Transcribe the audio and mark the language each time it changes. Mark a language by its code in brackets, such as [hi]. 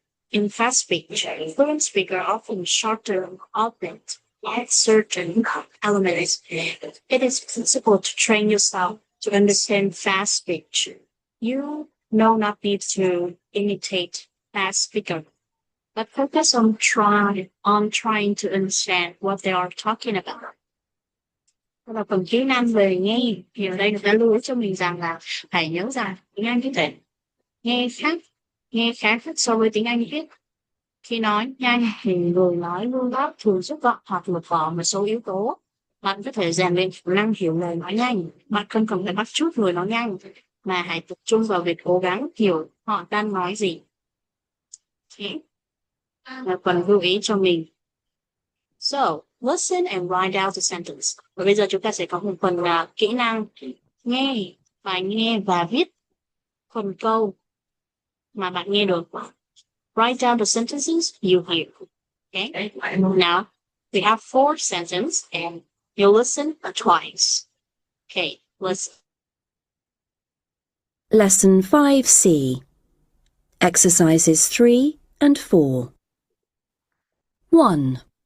[en] In fast speech, fluent speaker often shorten augment add certain elements. It is possible to train yourself to understand fast speech. You no not need to imitate fast speaker, but focus on trying to understand what they are talking about. [vi] Và phần kỹ năng về nghe thì ở đây người ta lưu ý cho mình rằng là phải nhớ rằng tiếng Anh có thể nghe khá khác so với tiếng Anh viết. Khi nói nhanh thì người nói luôn đáp thường xúc gọn hoặc lược bỏ một số yếu tố. Bạn có thể rèn luyện khả năng hiểu lời nói nhanh. Bạn không cần phải bắt chước người nói nhanh, mà hãy tập trung vào việc cố gắng hiểu họ đang nói gì. Okay. Là phần lưu ý cho mình. [en] So, listen and write out the sentence. [vi] Và bây giờ chúng ta sẽ có một phần là kỹ năng nghe và viết phần câu mà bạn nghe được. [en] Write down the sentences you hear. Okay? Now, we have 4 sentences and you listen twice. Okay, listen. Lesson 5C. Exercises 3 and 4. 1.